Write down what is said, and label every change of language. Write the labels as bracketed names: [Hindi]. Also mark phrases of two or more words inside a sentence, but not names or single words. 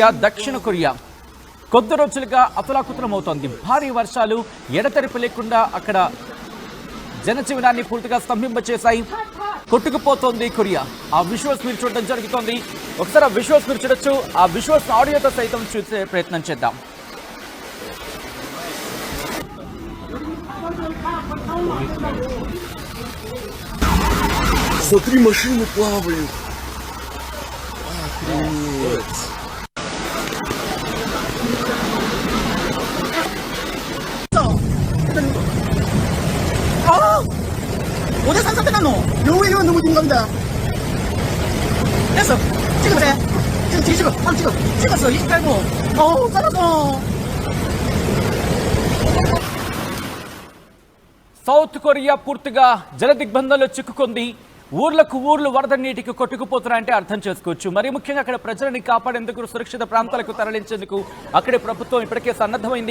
[Telugu] దక్షిణ కొరియా కొద్ది రోజులుగా అతలాకుతలమవుతోంది. భారీ వర్షాలు ఎడతెరిపి లేకుండా అక్కడ జనజీవనాన్ని పూర్తిగా స్తంభింపచేశాయి. కొట్టుకుపోతోంది కొరియా. ఆ విజువల్స్ మీరు చూడడం జరుగుతోంది. ఒకసారి ఆ విజువల్స్ మీరు చూడొచ్చు. ఆ విజువల్స్ ఆడియోతో సైతం చూసే ప్రయత్నం చేద్దాం. [Russian] Смотри, машины плавают. Охренеть. [Korean] 어제 산사태났노? 여기 넘어진 겁니다. 됐어. 찍으면 돼. 지금 뒤집어. 찍었어. 28분. 잘했어. [Telugu] సౌత్ కొరియా పూర్తిగా జల దిగ్బంధంలో చిక్కుకుంది. ఊర్లు వరద నీటికి కొట్టుకుపోతున్నాయంటే అర్థం చేసుకోవచ్చు. మరి ముఖ్యంగా అక్కడ ప్రజలని కాపాడేందుకు, సురక్షిత ప్రాంతాలకు తరలించేందుకు అక్కడి ప్రభుత్వం ఇప్పటికే సన్నద్ధమైంది.